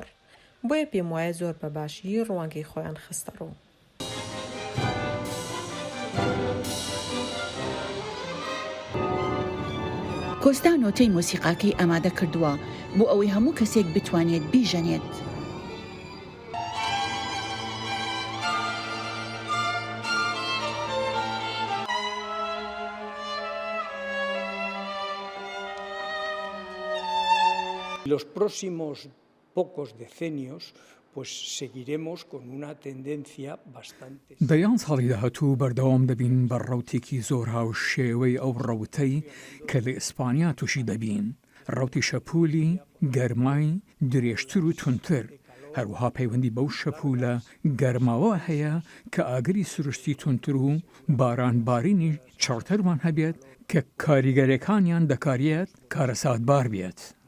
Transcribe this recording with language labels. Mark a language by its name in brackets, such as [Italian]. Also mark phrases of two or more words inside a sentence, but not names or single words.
[Central Kurdish] بۆیە پێم وایە زۆر بەباشی ڕوانگەی خۆیان خستە ڕوو. کۆستا نۆتەی مۆسیقاکەی ئامادە کردووە بۆ ئەوەی هەموو کەسێک بتوانێت بیژەنێت. [Spanish] Los próximos pocos decenios pues seguiremos con una tendencia bastante. [Central Kurdish] دەیان ساڵی داهاتوو بەردەوام دەبین بە ڕەوتێکی زۆر هاو شێوەی ئەو ڕەوتەی کە لە ئیسپانیا تووشی دەبین، ڕەوتی شەپولی گەرمای درێژتر و تونتر. هەروەها پەیوەندی بەو شەپولە گەرماوە هەیە کە ئاگری سروشتی تونتر و بارانبارینی چڕترمان هەبێت کە کاریگەرەکانیان دەکارێت کارەساتبار بێت.